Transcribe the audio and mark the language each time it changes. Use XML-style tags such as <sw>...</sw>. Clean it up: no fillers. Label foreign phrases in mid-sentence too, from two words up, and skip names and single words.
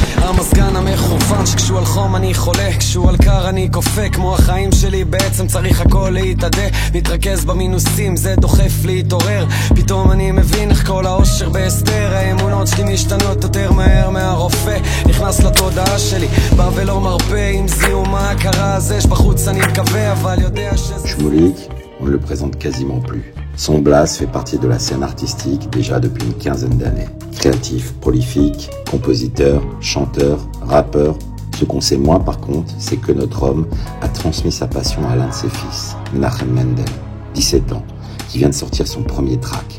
<he>המזגן המכוון שכשהוא על חום אני חולה, כשהוא על קר אני קופא, כמו החיים שלי בעצם צריך הכל להתעדה, מתרכז במינוסים זה דוחף להתעורר, פתאום אני מבין איך כל האושר בהסתר, האמונות שלי משתנות יותר מהר מהרופא, נכנס לתודעה שלי בא ולא מרפא, עם זיהום ההכרה הזה שבחוץ אני מקווה אבל יודע שזה...</he> <fr>Shmoulik, on ne le présente quasiment plus. Son Blas fait partie de la scène artistique déjà depuis une quinzaine d'années. Créatif, prolifique, compositeur, chanteur, rappeur. Ce qu'on sait moins par contre, c'est que notre homme a transmis sa passion à l'un de ses fils, Menachem Mendel, 17 ans, qui vient de sortir son premier track.</fr>